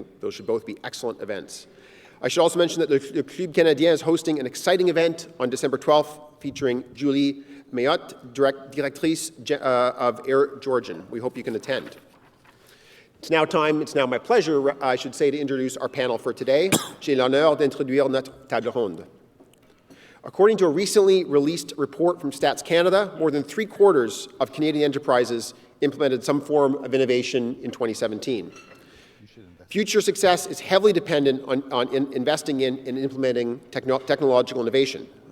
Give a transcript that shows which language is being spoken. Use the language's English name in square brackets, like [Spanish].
[English] I think those should both be excellent events. I should also mention that the Club Canadien is hosting an exciting event on December 12th featuring Julie Méthot, directrice of Air Georgian. We hope you can attend. It's now my pleasure, I should say, to introduce our panel for today. [French] J'ai l'honneur d'introduire notre table ronde. [English] According to a recently released report from Stats Canada, more than 3/4 of Canadian enterprises implemented some form of innovation in 2017. Future success is heavily dependent on investing in and implementing technological innovation.